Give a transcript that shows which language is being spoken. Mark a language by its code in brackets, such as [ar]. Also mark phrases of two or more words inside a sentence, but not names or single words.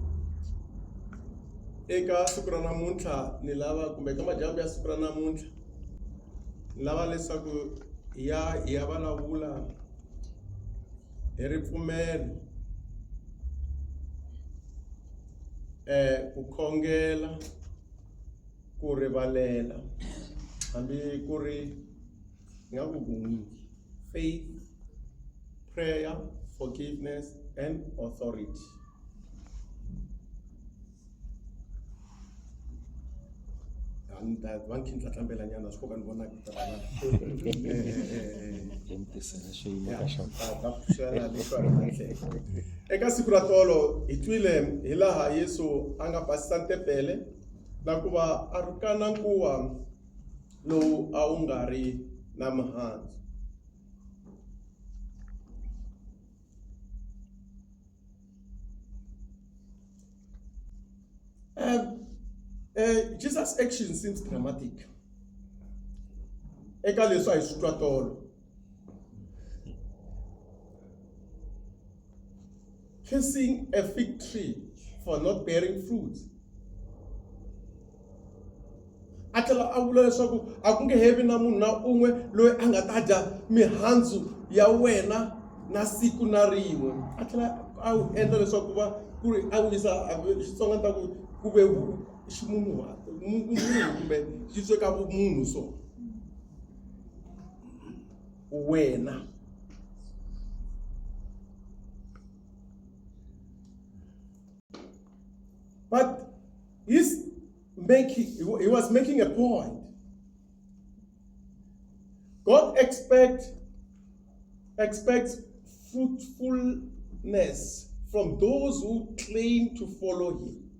[ts] Eka siku ra namuntlha ni lava kumbe ka madyambu ya siku ra namuntlha ni lava leswaku hi ya vulavula hi ripfumelo ku khongela, ku rivalela, hambi ku ri nga ku vunyingi, [en] faith, prayer, forgiveness and authority. [ts] Eka siku ra tolo hi twile hi laha Yesu a nga basisa ntepele na ku va a rukana nkuwa lowu a wu nga ri na mihandzu. [en] Jesus' action seems dramatic. [ts] Eka leswi a hi swi twa tolo. [en] Cursing a fig tree for not bearing fruit. [ts] A tlhela a vula leswaku a ku nge hevi na munhu na un'we loyi a nga ta dya mihandzu ya wena na siku na rin'we. A tlhela a wu endla leswaku va ku ri a vuyisa Xitsonga ta ku ve ximunhu kumbe xi sweka vumunhu so wena. [en] But he was making a point. God expects fruitfulness from those who claim to follow him.